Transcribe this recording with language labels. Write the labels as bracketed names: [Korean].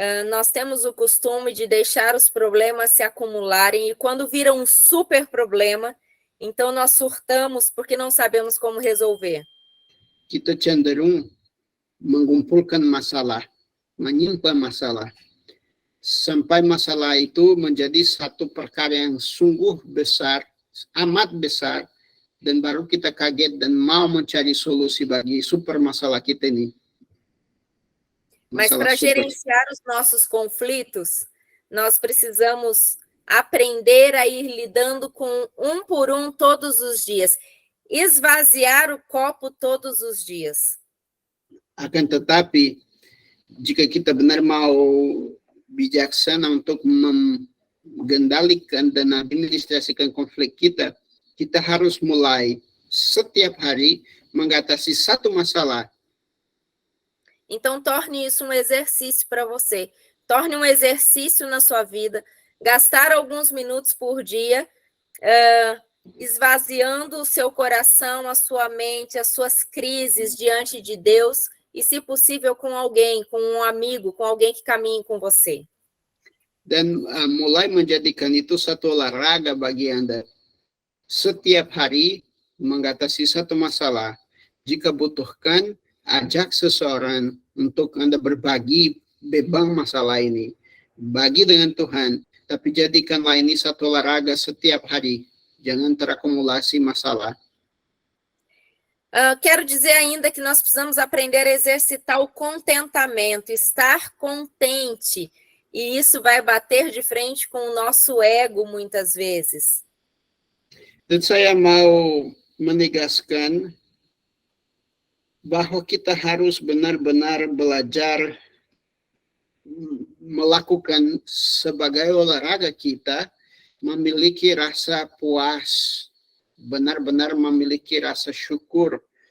[Portuguese] Nós temos o costume de deixar os problemas se acumularem e quando vira um super problema, então nós surtamos porque não sabemos como resolver. [Indonesian] Kita cenderung mengumpulkan masalah, menyimpan masalah, sampai masalah itu menjadi satu perkara yang sungguh besar, amat besar, dan baru kita kaget dan mau mencari solusi bagi super masalah kita ini. [Portuguese] Mas para gerenciar os nossos conflitos, nós precisamos aprender a ir lidando com um por um todos os dias. Esvaziar o copo todos os dias. [Indonesian] Akan tetapi, jika kita benar mau bijaksana untuk mengendalikan dan administrasikan konflik kita, kita harus mulai setiap hari mengatasi satu masalah. [Portuguese] Então, torne isso um exercício para você. Torne um exercício na sua vida. Gastar alguns minutos por dia, esvaziando o seu coração, a sua mente, as suas crises diante de Deus e, se possível, com alguém, com um amigo, com alguém que caminhe com você. [Indonesian] Dan mulai menjadikan itu satu olahraga bagi Anda. Setiap hari mengatasi satu masalah. Jika butuhkan, ajak seseorang untuk Anda berbagi beban masalah ini. Bagi dengan Tuhan. Tapi jadikanlah ini satu olahraga setiap hari. Jangan terakumulasi masalah. [Portuguese] Quero dizer ainda que nós precisamos aprender a exercitar o contentamento, estar contente. E isso vai bater de frente com o nosso ego muitas vezes. [Indonesian] Dan saya mau menegaskan bahwa kita harus benar-benar belajar melakukan sebagai olahraga kita memiliki rasa puas, benar-benar memiliki rasa syukur.